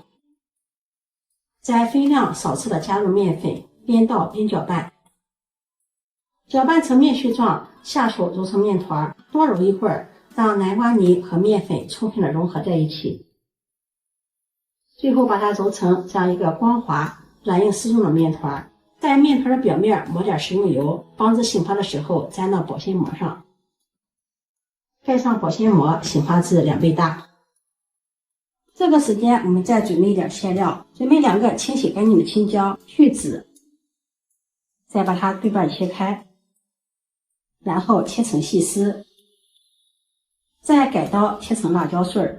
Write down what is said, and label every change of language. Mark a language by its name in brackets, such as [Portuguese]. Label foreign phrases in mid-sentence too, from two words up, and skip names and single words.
[Chinese] 再分量少次的加入面粉，邊倒邊攪拌，攪拌成面絮狀，下手揉成面团，多揉一會兒，讓南瓜泥和面粉充分的融合在一起。最後把它揉成這樣一個光滑、軟硬適中的面團，在面团的表面抹點食用油，防止醒发的時候粘到保鮮膜上。蓋上保鮮膜，醒发至2倍大。這個時間我們再準備一點餡料，準備2個清洗乾淨的青椒，去籽，再把它對半切開，然後切成細絲，再改刀切成辣椒碎。